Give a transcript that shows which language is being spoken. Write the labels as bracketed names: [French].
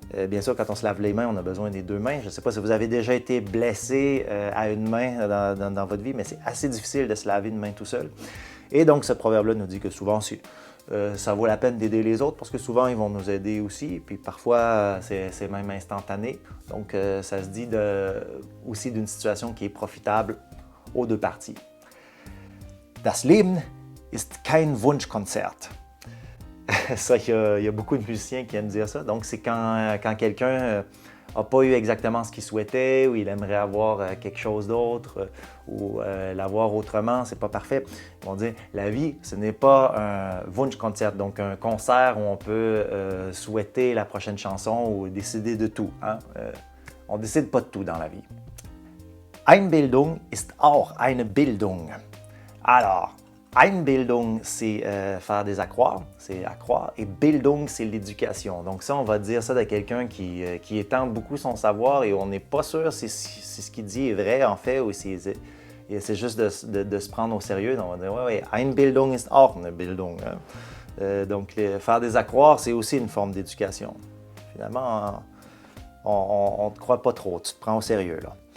[French] Bien sûr, quand on se lave les mains, on a besoin des deux mains. Je ne sais pas si vous avez déjà été blessé à une main dans votre vie, mais c'est assez difficile de se laver une main tout seul. Et donc, ce proverbe-là nous dit que souvent, ça vaut la peine d'aider les autres parce que souvent, ils vont nous aider aussi. Puis parfois, c'est même instantané. Donc, ça se dit aussi d'une situation qui est profitable aux deux parties. [German] Das Leben ist kein Wunschkonzert. [French] Ça, il y a beaucoup de musiciens qui aiment dire ça. Donc, c'est quand quelqu'un n'a pas eu exactement ce qu'il souhaitait ou il aimerait avoir quelque chose d'autre ou l'avoir autrement, c'est pas parfait. Ils vont dire, la vie, ce n'est pas un Wunschkonzert, donc un concert où on peut souhaiter la prochaine chanson ou décider de tout. Hein? On ne décide pas de tout dans la vie. [German] Einbildung ist auch eine Bildung. [French] Alors, Einbildung, c'est faire des accroires, c'est accroire, et Bildung, c'est l'éducation. Donc ça, on va dire ça de quelqu'un qui étend beaucoup son savoir et on n'est pas sûr si ce qu'il dit est vrai, en fait, ou si c'est juste de se prendre au sérieux. Donc on va dire, ouais, [German] Einbildung ist auch eine Bildung. [French] Hein? Donc, faire des accroires, c'est aussi une forme d'éducation. Finalement, on ne te croit pas trop, tu te prends au sérieux, là.